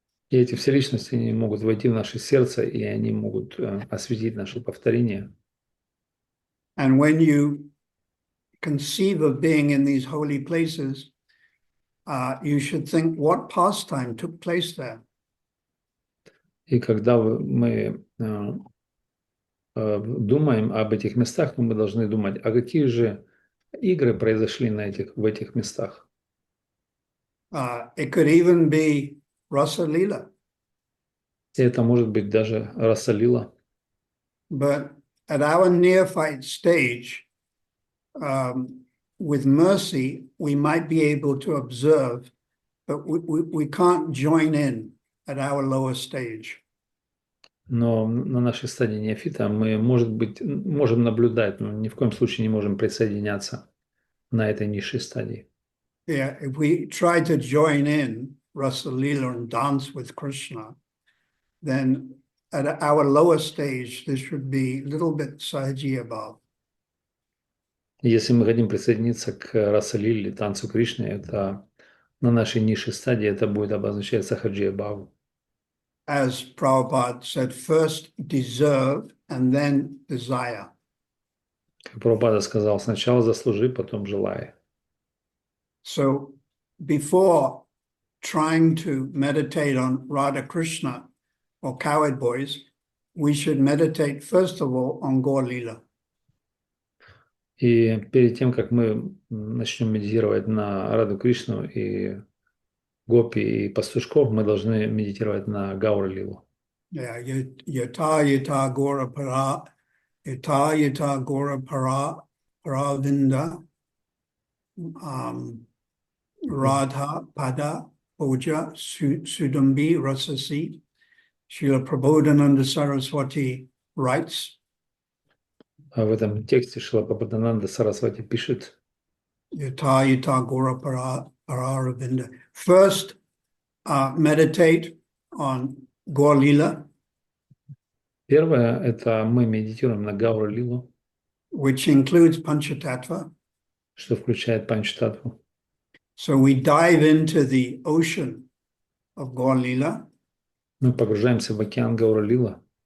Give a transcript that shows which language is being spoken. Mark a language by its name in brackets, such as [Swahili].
[Russian] И эти все личности, они могут войти в наше сердце, и они могут осветить наше повторение. [English] And when you conceive of being in these holy places, you should think what pastime took place there. [Russian] И когда мы думаем об этих местах, то мы должны думать, а какие же игры произошли в этих местах. [English] It could even be Rasa Lila. [Russian] И это может быть даже Раса Лила. [English] But at our neophyte stage, with mercy, we might be able to observe, but we can't join in at our lower stage. [Russian] Но на нашей стадии неофита мы, может быть, можем наблюдать, но ни в коем случае не можем присоединяться на этой низшей стадии. [English] Yeah, if we try to join in Rasa Lila and dance with Krishna, then at our lower stage, this should be a little bit Sahaji Bhav. [Russian] Если мы хотим присоединиться к Раса Лиле, танцу Кришны, это на нашей низшей стадии это будет обозначать Сахаджия Бхаву. [English] As Prabhupada said, first deserve and then desire. [Russian] Как Прабхупада сказал, сначала заслужи, потом желай. [English] So before trying to meditate on Radha Krishna or cowherd boys, we should meditate first of all on Gaur Lila. [Russian] И перед тем, как мы начнем медитировать на Раду Кришну и Гопи и пастушков, мы должны медитировать на Гаура Лилу. [Sanskrit] Yeah, yata gora para, yata gora para, paravinda, Radha pada oja sudambi rasasi. [English] Srila Prabodhananda Saraswati writes. [Russian] А в этом тексте Шрила Прабхупадананда Сарасвати пишет: [Sanskrit] Yata gora paravinda. [English] First, meditate on Gaur Lila. [Russian] Первое – это мы медитируем на Гаура Лилу, [English] which includes Panchatattva. [Russian] что включает Панчтаттву. [English] So we dive into the ocean of Gaur Lila. [Russian] Мы погружаемся в океан Гаура Лила.